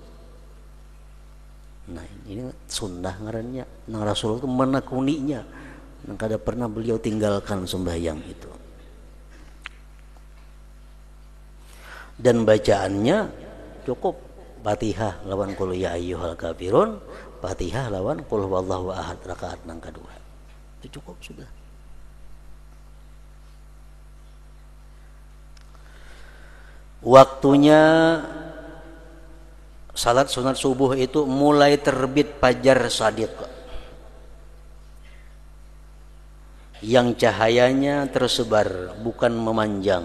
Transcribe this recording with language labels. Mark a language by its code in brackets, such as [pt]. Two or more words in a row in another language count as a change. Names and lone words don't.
[bjn] Nah, ini sunnah ngarannya. Nang Rasulullah itu menekuninya. Yang kada pernah beliau tinggalkan sembahyang itu. Dan bacaannya cukup Fatihah lawan [ar] قل يا أيها الكافرون, [bjn] Fatihah lawan [ar] قل هو الله أحد [bjn] rakaat nang kedua. Itu cukup sudah. Waktunya salat sunat subuh itu mulai terbit fajar shadiq, yang cahayanya tersebar bukan memanjang.